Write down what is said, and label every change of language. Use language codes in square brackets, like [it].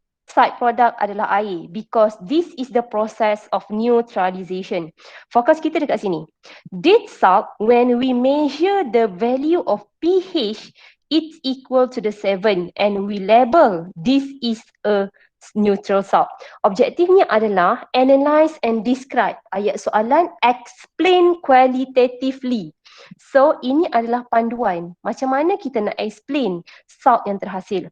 [ms] Side product adalah air [en] because this is the process of neutralization. [ms] Fokus kita dekat sini. [en] This salt, when we measure the value of pH, it's equal to the 7 and we label this is a neutral salt. [ms] Objektifnya adalah [en] analyze and describe. [ms] Ayat soalan [en] explain qualitatively. [ms] So ini adalah panduan macam mana kita nak explain salt yang terhasil.